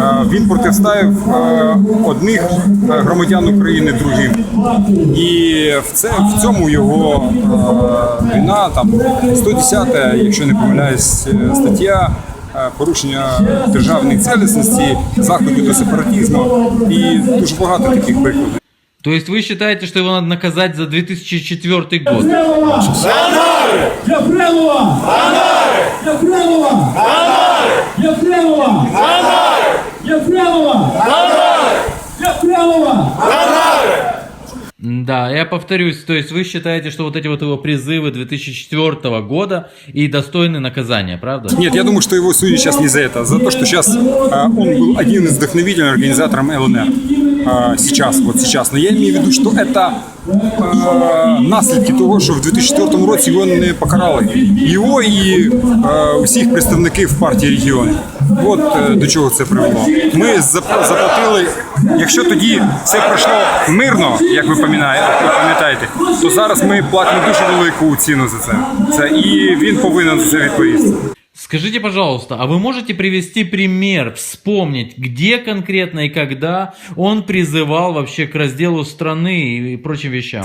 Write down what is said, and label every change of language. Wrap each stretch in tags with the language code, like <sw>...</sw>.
<uk>Він протиставив одних громадян України другим. І в цьому його вина, там 110, якщо не помиляюсь, стаття, порушення державної цілісності, заходу до сепаратизму і дуже багато таких прикладів.</uk> <ru>То есть вы считаете, что его надо наказать за 2004 год? Ефремова! Ефремова! Ефремова! Ефремова! Ефремова! Да, я повторюсь, то есть вы считаете, что вот эти вот его призывы 2004 года и достойны наказания, правда? Нет, я думаю, что его судят сейчас не за это, за то, что сейчас он был один из вдохновителей организатором ЛНР. Сейчас. Но я имею в виду, что это</ru> <uk>наслідки того, що в 2004 році його не покарали. Його і усіх представників партії регіонів. От до чого це привело. Ми заплатили, якщо тоді все пройшло мирно, як ви пам'ятаєте, то зараз ми платимо дуже велику ціну за це. І він повинен за це відповісти.</uk> <ru>Скажите, пожалуйста, а вы можете привести пример, вспомнить, где конкретно и когда он призывал вообще к разделу страны и прочим вещам?</ru>